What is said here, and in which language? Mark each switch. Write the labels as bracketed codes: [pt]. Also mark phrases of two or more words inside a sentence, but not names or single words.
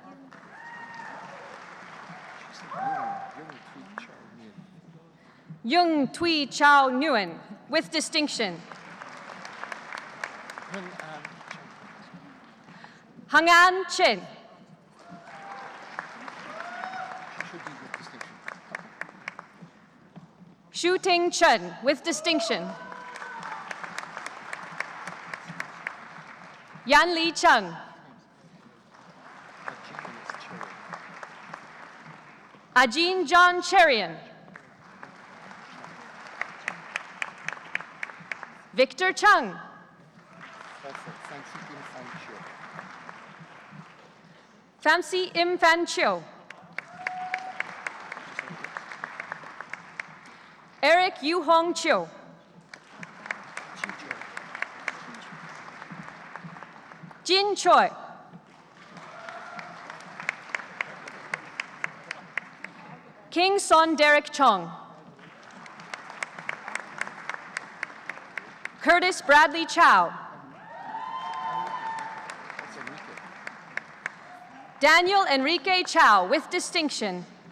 [en] Yung Tui Chao Nguyen with distinction. Hang An Chen. Shu Ting Chen with distinction. Yan Li Chung. Ajin John Cherian. Victor Chung. Famsi Im Fan Chiu. Eric Yu Hong Chiu. Jin Choi. King Son Derek Chong. Curtis Bradley Chow. Daniel Enrique Chow with distinction.